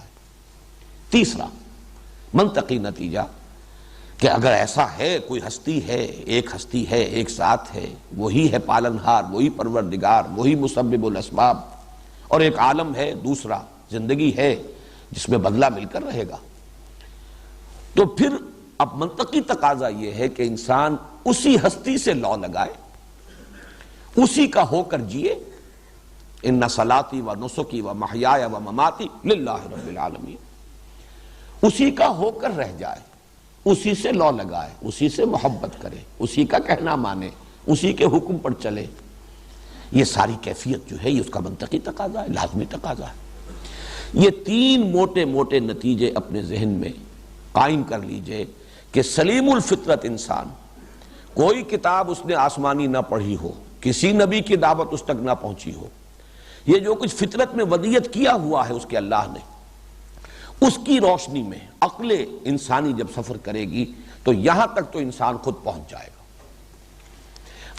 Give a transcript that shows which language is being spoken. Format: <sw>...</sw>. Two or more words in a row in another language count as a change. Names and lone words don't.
<ur>تیسرا منطقی نتیجہ کہ اگر ایسا ہے، کوئی ہستی ہے، ایک ہستی ہے، ایک ذات ہے، وہی ہے پالنہار، وہی پروردگار، وہی مسبب الاسباب، اور ایک عالم ہے، دوسرا زندگی ہے جس میں بدلہ مل کر رہے گا، تو پھر اب منطقی تقاضا یہ ہے کہ انسان اسی ہستی سے لو لگائے، اسی کا ہو کر جیے۔</ur> <ar>ان صلاتی و نسکی و محیای و مماتی للہ رب العالمین،</ar> <ur>اسی کا ہو کر رہ جائے، اسی سے لو لگائے، اسی سے محبت کرے، اسی کا کہنا مانے، اسی کے حکم پر چلے۔ یہ ساری کیفیت جو ہے یہ اس کا منطقی تقاضا ہے، لازمی تقاضا ہے۔ یہ تین موٹے موٹے نتیجے اپنے ذہن میں قائم کر لیجئے کہ سلیم الفطرت انسان، کوئی کتاب اس نے آسمانی نہ پڑھی ہو، کسی نبی کی دعوت اس تک نہ پہنچی ہو، یہ جو کچھ فطرت میں ودیت کیا ہوا ہے اس کے اللہ نے، اس کی روشنی میں عقل انسانی جب سفر کرے گی تو یہاں تک تو انسان خود پہنچ جائے گا۔</ur>